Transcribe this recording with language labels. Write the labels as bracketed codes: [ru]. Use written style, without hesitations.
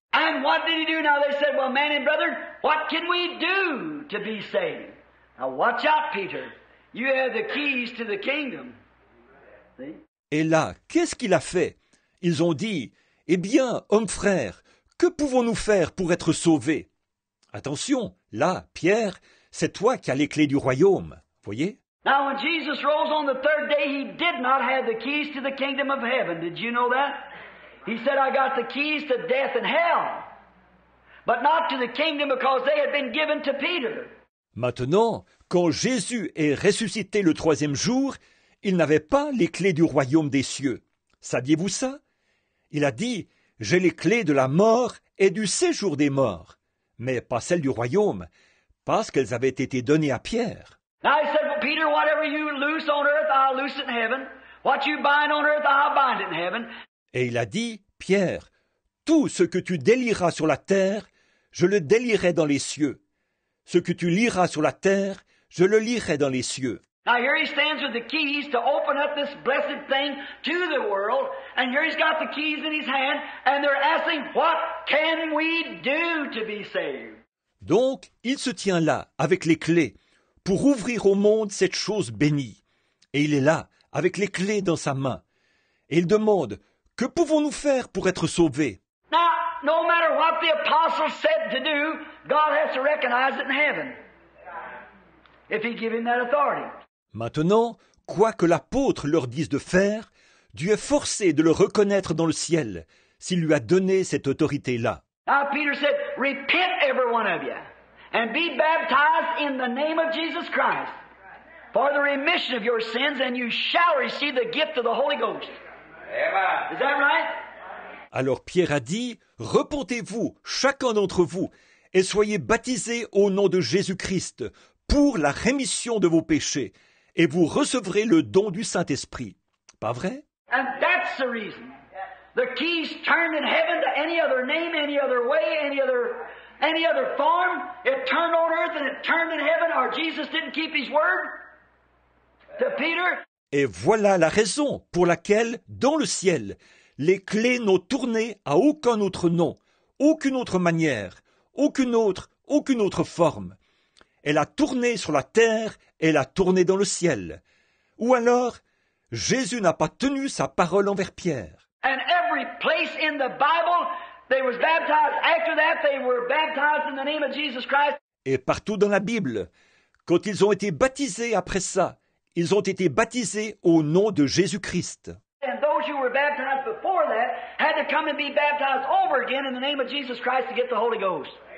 [en] And what did he do? Now they said, "Well, men and brethren, what can we do to be saved?" Now watch out, Peter. You have the keys to the kingdom. See? [fr] Et là, qu'est-ce qu'il a fait? Ils ont dit, « Eh bien, hommes frères, que pouvons-nous faire pour être sauvés ?» Attention, là, Pierre, c'est toi qui as les clés du royaume, voyez? [en] Now when Jesus rose on the third day, he did not have the keys to the kingdom of heaven. Did you know that? He said, "I got the keys to death and hell, but not to the kingdom because they had been given to Peter." [fr] Maintenant, quand Jésus est ressuscité le troisième jour, il n'avait pas les clés du royaume des cieux. Saviez-vous ça? Il a dit « J'ai les clés de la mort et du séjour des morts », mais pas celles du royaume, parce qu'elles avaient été données à Pierre. [en] Now he said, well, Peter, whatever you loose on earth, I'll loose it in heaven. What you bind on earth, I'll bind it in heaven. [fr] Et il a dit « Pierre, tout ce que tu délieras sur la terre, je le délierai dans les cieux. Ce que tu lieras sur la terre, je le lierai dans les cieux. » [en] Now here he stands with the keys to open up this blessed thing to the world, and here he's got the keys in his hand, and they're asking, what can we do to be saved? [fr] Donc, il se tient là, avec les clés, pour ouvrir au monde cette chose bénie. Et il est là, avec les clés dans sa main. Et il demande, que pouvons-nous faire pour être sauvés? [en] Now, no matter what the apostles said to do, God has to recognize it in heaven, if he give him that authority. [fr] Maintenant, quoi que l'apôtre leur dise de faire, Dieu est forcé de le reconnaître dans le ciel, s'il lui a donné cette autorité-là. [en] Now Peter said, repent every one of you, and be baptized in the name of Jesus Christ, for the remission of your sins, and you shall receive the gift of the Holy Ghost. Amen. Is that right? [fr] Alors Pierre a dit, repentez-vous, chacun d'entre vous, et soyez baptisés au nom de Jésus-Christ, pour la rémission de vos péchés, et vous recevrez le don du Saint-Esprit. Pas vrai? [en] And that's the reason. The keys turned in heaven to any other name, any other way, any other form. It turned on earth and it turned in heaven, or Jesus didn't keep his word to Peter. [fr] Et voilà la raison pour laquelle, dans le ciel, les clés n'ont tourné à aucun autre nom, aucune autre manière, aucune autre forme. Elle a tourné sur la terre, elle a tourné dans le ciel. Ou alors, Jésus n'a pas tenu sa parole envers Pierre. [en] And every place in the Bible, they was baptized. After that, they were baptized in the name of Jesus Christ. [fr] Et partout dans la Bible, quand ils ont été baptisés après ça, ils ont été baptisés au nom de Jésus-Christ. [en] And those who were baptized before that had to come and be baptized over again in the name of Jesus Christ to get the Holy Ghost.